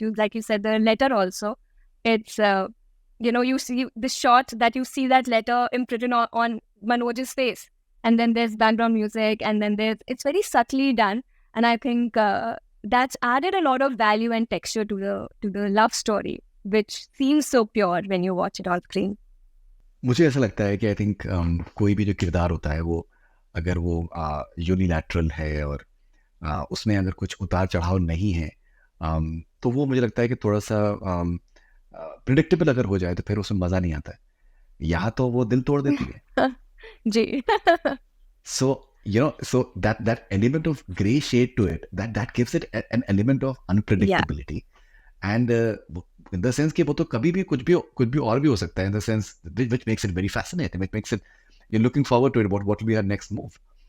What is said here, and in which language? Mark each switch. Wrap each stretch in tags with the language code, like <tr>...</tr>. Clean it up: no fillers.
<en>Like you said, the letter also. It's, you see the shot that you see that letter imprinted on Manoj's face. And then there's background music, and then it's very subtly done. And I think that's added a lot of value and texture to the love story, which seems so pure when you watch it on screen.</en> <hi>मुझे ऐसा लगता है कि</hi> <en>I think</en> <hi>कोई भी जो किरदार होता है वो अगर वो यूनिलैटरल है और उसमें अगर कुछ उतार चढ़ाव नहीं है तो वो मुझे लगता है कि थोड़ा सा प्रिडिक्टेबल अगर हो जाए तो फिर उसमें मज़ा नहीं आता है. यहाँ तो वो दिल तोड़ देती है. जी.</hi> <en>So that element of gray shade to it, that gives it an element of unpredictability. Yeah. And in the sense</en> <hi>कि वो तो कभी भी कुछ भी और भी हो सकता है,</hi> <en>in the sense which makes it very fascinating, which makes it you're looking forward to it, what will be her next move.</en>